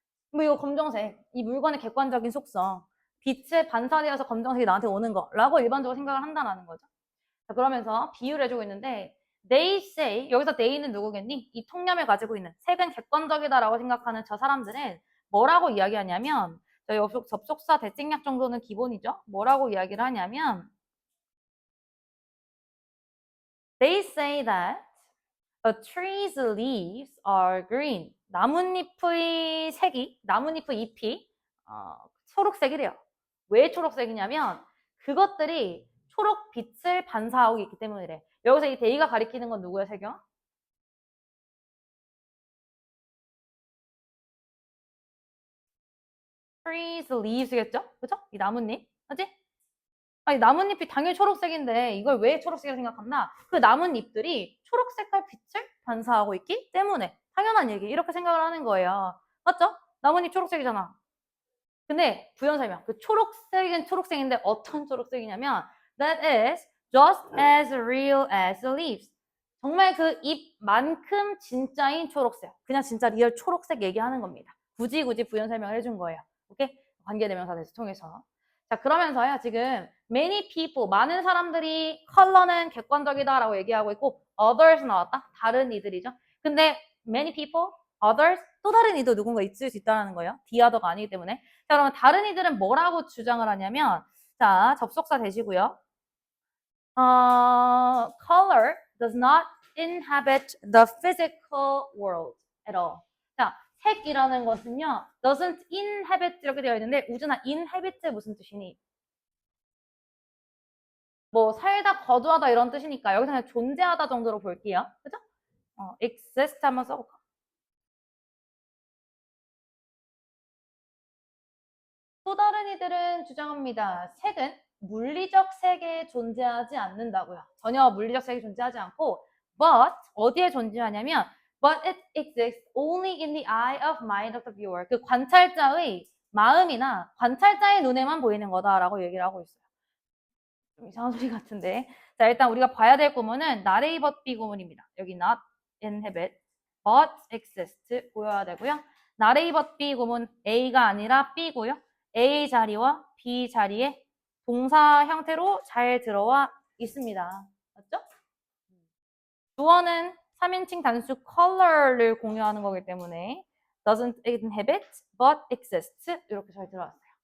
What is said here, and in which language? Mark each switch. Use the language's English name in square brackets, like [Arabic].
[Korean] 뭐 이거 검정색, 이 물건의 객관적인 속성, 빛에 반사되어서 검정색이 나한테 오는 거라고 일반적으로 생각을 한다는 거죠. 자, 그러면서 비유를 해주고 있는데 they say, 여기서 they는 누구겠니? 이 통념을 가지고 있는 색은 객관적이다라고 생각하는 저 사람들은 뭐라고 이야기하냐면 저희 접속사 대칭약 정도는 기본이죠. 뭐라고 이야기를 하냐면 [English] they say that a tree's leaves are green. [Korean] 나뭇잎의 색이, 나뭇잎의 잎이 초록색이래요. 왜 초록색이냐면 그것들이 초록 빛을 반사하고 있기 때문이래. 여기서 이 데이가 가리키는 건 누구야, 세경? trees leaves겠죠? 그죠? 이 나뭇잎. 맞지? 아니, 나뭇잎이 당연히 초록색인데 이걸 왜 초록색이라고 생각하나? 그 나뭇잎들이 초록색깔 빛을 반사하고 있기 때문에 당연한 얘기 이렇게 생각을 하는 거예요. 맞죠? 나뭇잎 초록색이잖아. 근데 부연 설명. 그 초록색은 초록색인데 어떤 초록색이냐면 [English] that is just as real as the leaves. [Korean] 정말 그 잎만큼 진짜인 초록색. 그냥 진짜 리얼 초록색 얘기하는 겁니다. 굳이 부연 설명을 해준 거예요. 오케이? 관계대명사 대해서 통해서. 자, 그러면서요, 지금 many people, 많은 사람들이 컬러는 객관적이다라고 얘기하고 있고 others 나왔다? 다른 이들이죠. 근데 many people, others, 또 다른 이도 누군가 있을 수 있다는 거예요. the other가 아니기 때문에. 자, 그러면 다른 이들은 뭐라고 주장을 하냐면 자, 접속사 되시고요. [English] color does not inhabit the physical world at all. [Korean] 자, 색이라는 것은요, doesn't inhabit 이렇게 되어 있는데 우준아, inhabit 무슨 뜻이니? 뭐 살다, 거주하다 이런 뜻이니까 여기서 그냥 존재하다 정도로 볼게요. 그죠? exist 한번 써볼까? 또 다른 이들은 주장합니다. 색은 물리적 세계에 존재하지 않는다고요. 전혀 물리적 세계에 존재하지 않고 [English] but [Korean] 어디에 존재하냐면 [English] but it exists only in the eye of mind of the viewer. [Korean] 그 관찰자의 마음이나 관찰자의 눈에만 보이는 거다라고 얘기를 하고 있어요. 좀 이상한 소리 같은데. 자, 일단 우리가 봐야 될 구문은 not A but B 구문입니다. 여기 not inhabit but exist 보여야 되고요. not A but B 구문 A가 아니라 B고요. A 자리와 B 자리에 동사 형태로 잘 들어와 있습니다. 맞죠? 주어는 3인칭 단수 color를 공유하는 거기 때문에 doesn't inhabit but exists 이렇게 잘 들어왔어요.